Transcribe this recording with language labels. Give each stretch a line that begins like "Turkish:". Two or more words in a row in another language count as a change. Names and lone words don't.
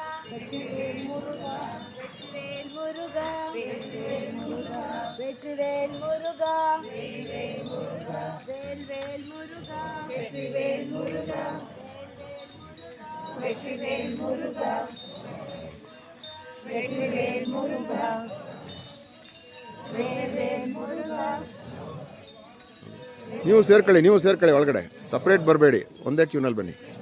Tamil: வெற்றிவேல் முருகா வெற்றிவேல் முருகா வெற்றிவேல் முருகா வெற்றிவேல் முருகா வேல் முருகா வெற்றிவேல் முருகா வெற்றிவேல் முருகா வெற்றிவேல் முருகா வேல் முருகா.
Kannada: ನೀವು ಸೇರ್ಕೊಳ್ಳಿ ಒಳಗಡೆ, ಸಪ್ರೇಟ್ ಬರಬೇಡಿ, ಒಂದೇ ಕ್ಯೂನಲ್ಲಿ ಬನ್ನಿ.